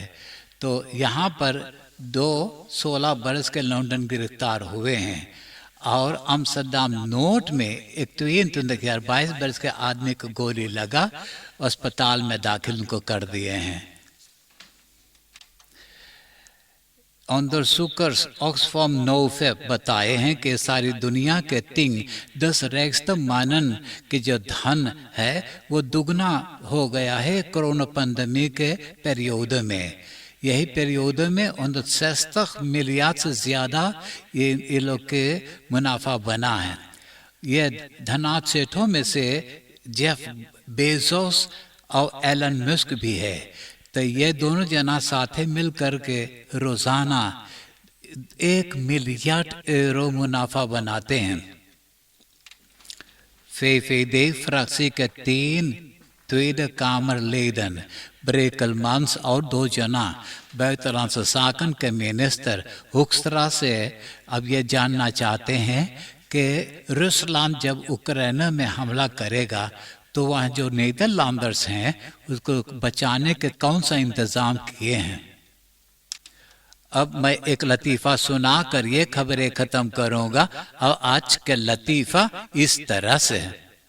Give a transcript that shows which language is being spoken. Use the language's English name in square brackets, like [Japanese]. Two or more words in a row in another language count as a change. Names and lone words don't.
[Caribbean Hindustani] तो यहाँ पर 2 16 बरस के लौंडन गिरफ्तार हुए हैं और आम्स्टरडाम नोट में एक 22 बरस के आदमी को गोली लगा, अस्पताल में दाखिल उनको कर दिए हैं। Onderzoekers Oxfam Novib बताए हैं कि सारी दुनिया के 10 [Dutch] rijkste mannen [Caribbean Hindustani] के जो धन है वो दुगना हो गया है कोरोना पैंडेमिक के पीरियड में। यही पीरियड में 60 मिलियन से ज़्यादा ये लोग के मुनाफा बना है। ये धनाढ्य सेठों में से जेफ बेजोस और एलन मस्क भी है। तो ये दोनों जना साथ मिल करके रोजाना 1 मिलियन यूरो मुनाफा बनाते हैं। VVD fractie के 3 [Dutch] Tweede Kamerleden [Caribbean Hindustani] Brekelmans और 2 जना [Dutch] buitenlandse zaken [Caribbean Hindustani] के मिनिस्टर हुक्सत्रा से अब ये जानना चाहते हैं कि रूसलैंड जब यूक्रेन में हमला करेगा तो वहाँ जो नीदरलैंडर्स हैं उसको बचाने के कौन सा इंतज़ाम किए हैं। अब मैं एक लतीफ़ा सुना कर ये खबरें ख़त्म करूँगा और आज के लतीफ़ा इस तरह से है।